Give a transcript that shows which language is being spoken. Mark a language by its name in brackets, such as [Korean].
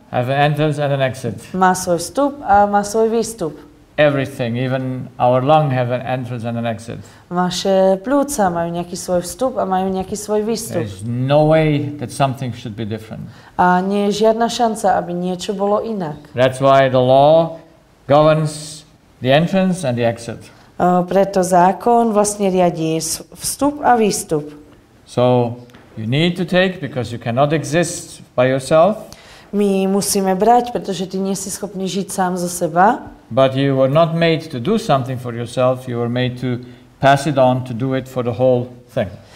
[English] have an entrance and an exit. [Slovak] má svoj vstup a má svoj výstup. [English] Everything, even our lung have an entrance and an exit. [Slovak] Naše pľúca majú nejaký svoj vstup a majú nejaký svoj výstup. [English] There's no way that something should be different. [Slovak] A nie je žiadna šanca, aby niečo bolo inak. [English] That's why the law governs the entrance and the exit. [Slovak] Preto zákon vlastne riadí vstup a výstup. [English] So you need to take, because you cannot exist by yourself. [Slovak] My musíme brať, pretože ty nie si schopný žiť sám zo seba. [English] But you were not made to do something for yourself, you were made to pass it on, to do it for the whole thing.